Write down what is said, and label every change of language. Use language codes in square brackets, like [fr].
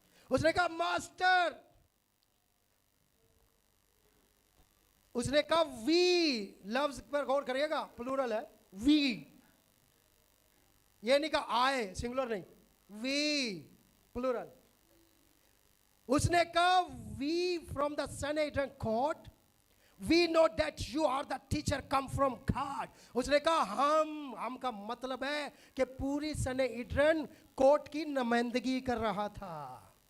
[hi] उसने कहा मास्टर, उसने कहा वी, लफ्ज पर गौर करिएगा, प्लूरल है वी, ये नहीं कहा आए, सिंगुलर नहीं, वी प्लूरल। उसने कहा [en] We from the Sanhedrin court We know that you are the teacher come from God. [hi] उसने कहा हम का मतलब है कि पूरी सनेहिड्रन कोर्ट की नुमाइंदगी कर रहा था।